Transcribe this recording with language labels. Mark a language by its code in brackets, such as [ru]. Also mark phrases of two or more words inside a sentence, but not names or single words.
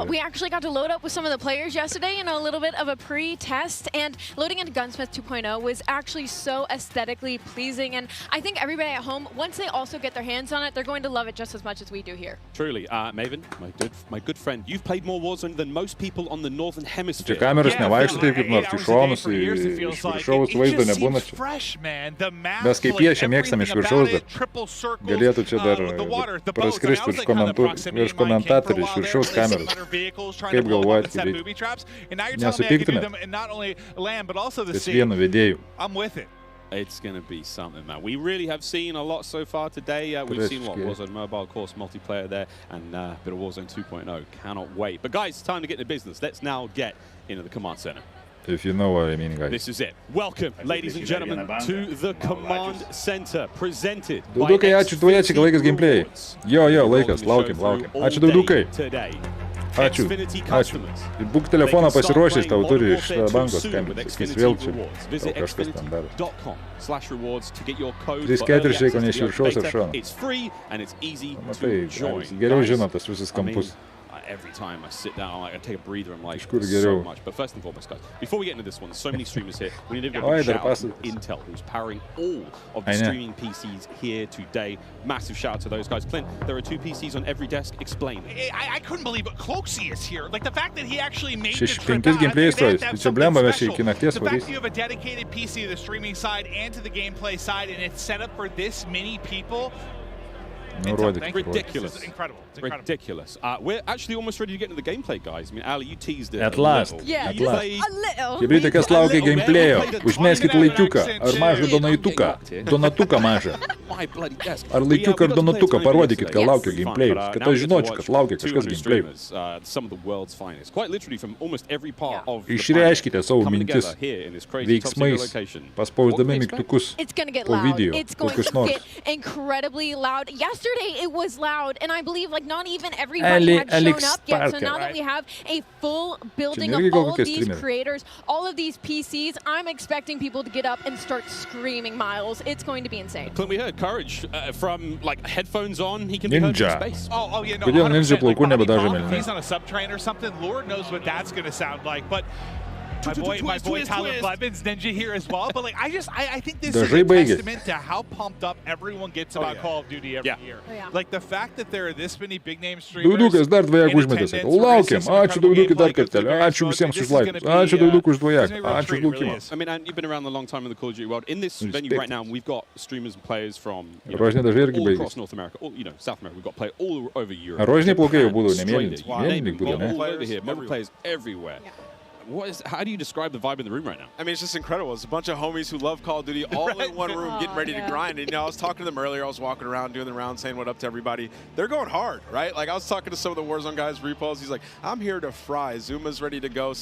[en] We actually got to load up with some of the players yesterday in a little bit of a pre-test, and loading into Gunsmith 2.0 was actually so aesthetically pleasing, and I think everybody at home, once they also get their hands on it, they're going to love it just as much as we do here. Truly. Maven, my good friend, you've played more Warzone than most people on the Northern Hemisphere. [lt] Čia kameros nevaikšto taip kaip nors, iš šonus, iš viršaus vaizdo nebūna čia. Mes kaip piešia mėgstam iš viršaus, dar galėtų čia dar praskristi virš komentatorių iš viršaus kameros. Kaip galvojat, nesupyktumėt? Ties vienu vedėju. [en] It's going to be something, man. We really have seen a lot so far today. We've seen what Warzone Mobile, of course, multiplayer there, and a bit of Warzone 2.0. Cannot wait. But guys, it's time to get into business. Let's now get into the command center. If you know what I mean, guys. This is it. Welcome, ladies and gentlemen, to the command center, presented by [lt] Daudukai, ačiū duojačiai, laikas gameplay. Jo, laikas, laukiam. Ačiū Daudukai. Ačiū. Būk telefoną pasiruošęs, tau turi iš bankos skambinti. Sakys vėl čia, tau kažkas ten daro. 3-4 reikia ne iš viršaus ar šono. Matai, geriau žino tas visus kampus. [en] Every time I sit down, I take a breather, I'm like, so much. But first and foremost, guys, before we get into this one, there's so many streamers here. We need to give a shout out to Intel, who's powering all of the streaming PCs here today. Massive shout out to those guys. Clint, there are 2 PCs on every desk. Explain. I couldn't believe it. Cloaksy is here. Like the fact that he actually made the trip out. The fact that you have a dedicated PC to the streaming side and to the gameplay side, and it's set up for this many people. Ridiculous. It's incredible. Ridiculous. We're actually almost ready to get into the gameplay, guys. I mean, Ali, you teased it. At last. Yeah, at last. A little. [lt] Žiūrėkite, kas laukia gameplayo. Užmeskit laikiuką. Ar mažą donatuką? Donatuką mažą. Ar laikiuką ar donatuką parodykit, kad laukia gameplayo. Kad aš žinočiau, kad laukia kažkas gameplayo. Išreiškite savo mintis veiksmais, paspausdami mygtukus po video. Kokius nors. [en] Incredibly loud. Yesterday it was loud, and I believe like not even everybody had shown up yet. So now that we have a full building of all of these creators, all of these PCs, I'm expecting people to get up and start screaming Miles. It's going to be insane. Clint, we heard Courage from like headphones on. He can be heard in space. Oh yeah, no. 100%. He's on a subtrain or something. Lord knows what that's going to sound like, but. My boy Tyler Blevins Ninja here as well, but like I think this is a testament to how pumped up everyone gets about Call of Duty every year. Like the fact that there are this many big name streamers. [lt] Daudukas dar dvejak užmetė. Laukiam. Ačiū Daudukai dar kartelį. Ačiū visiems už laikus. Ačiū Daudukai už dvejak. Ačiū laukimą. [en] I mean, and you've been around a long time in the Call of Duty world. In this venue right now, we've got streamers and players from all across North America, South America. We've got players all over Europe. [lt] Rožiniai plaukai jau būdavo, ne mėlyni. Mėlyni būdavo, ne? [en] All over here, mobile players everywhere. How do you describe the vibe in the room right now? I mean, it's just incredible. It's a bunch of homies who love Call of Duty all in one room getting ready to grind. And, you know, I was talking to them earlier. I was walking around doing the round saying what up to everybody. They're going hard, right? Like, I was talking to some of the Warzone guys, Repos. He's like, I'm here to fry. Zuma's ready to go.